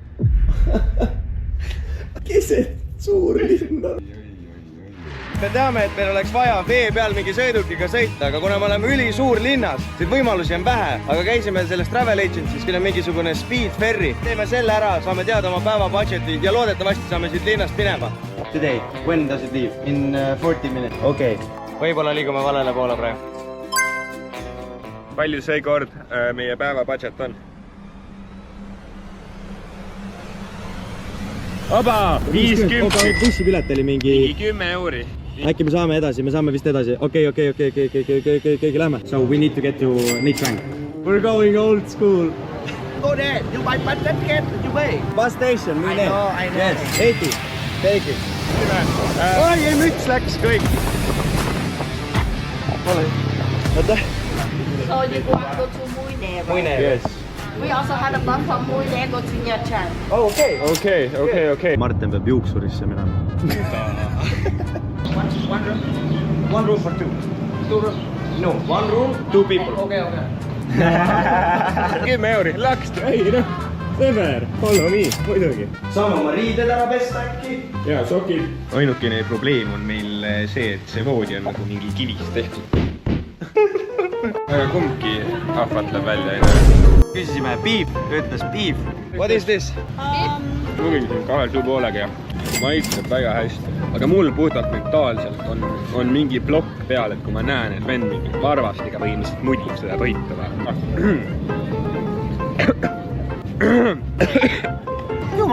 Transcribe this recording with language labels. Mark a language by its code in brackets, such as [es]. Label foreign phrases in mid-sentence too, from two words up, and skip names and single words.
[et] Keset suurlinna. Me teame, et meil oleks vaja vee peal mingi sõidukiga sõita, aga kuna me oleme ülisuur linnas, siis võimalusi on vähe, aga käisime selles [en] travel agency's, [et] küll on mingisugune speed ferry. Teeme selle ära, saame teada oma päeva budgeti ja loodetavasti saame siit linnast minema. [en] Today, when does it leave? In 40 minutes. [et] Okei. Võib-olla liigume valele poole praegu. Palju seekord meie päeva budget on? Oba! 50! Bussipilet oli mingi 10 euri. Äkki me saame edasi, me saame vist edasi. Okei, lähme. [en] So we need to get to Nha Trang. We're going old school. Go there. You buy bus ticket. You pay. Bus station, I know. Yes, 80. Take it. [et] Oi, ei müts läks kõik. Ole. Oota. [en] So you want to go to Mui Ne, right? Muine. Yes. We also had a bus from Mui Ne go to Nha Trang. [et] Oh, okei. Okei. Martin peab juuksurisse minema. [en] One room for two. Two room. No, one room, two people. Okay. [et] 10 euri, lakst, ei noh, sõber, [en] follow me, [et] muidugi. Saame oma riided ära pesta äkki. Ja sokid. Ainukene probleem on meil see, et see voodi on nagu mingi kivist tehtud. Aga kumbki ahvatleb välja ei näe. Küsisime beef, ütles beef. [en] What is this? [et] Lugisin 2,5 ja maitseb väga hästi. Aga mul puhtalt mentaalselt on mingi plokk peal, et kui ma näen, et vend mingi varvastiga põhimõtteliselt mudib seda toitu. Jumala hea supp.